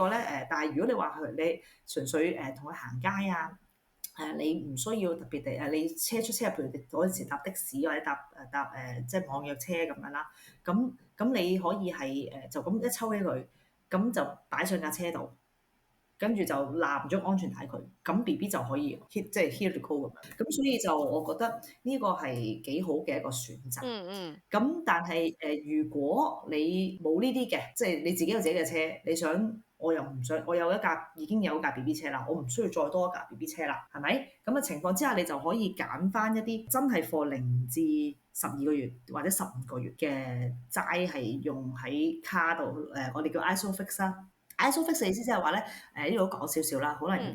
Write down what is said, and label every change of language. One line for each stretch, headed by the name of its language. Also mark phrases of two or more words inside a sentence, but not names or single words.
Cantonese: 呢個咧但係如果你話你純粹同佢行街啊，你唔需要特別地你車出車入，譬如嗰陣時搭的士或者搭即係網約車咁樣啦，咁你可以係就咁一抽起佢，咁就擺上架車度，跟住就攬咗安全帶佢，咁 BB 就可以 hit 即係
English: here to go
Cantonese: 咁樣。咁所以就我覺得呢個係幾好嘅一個選擇。嗯嗯咁但係如果你冇呢啲嘅，即係你自己有自己嘅車，你想我又唔想，我有一架已經有一架 BB 車啦，我唔需要再多一架 BB 車啦，係咪？咁嘅情況之下，你就可以揀翻一啲真係 for 0至12個月或者15個月嘅齋係用喺卡度我哋叫 ISOFIX 啦。ISOFIX 嘅意思即係話咧，呢度講少少啦，可能有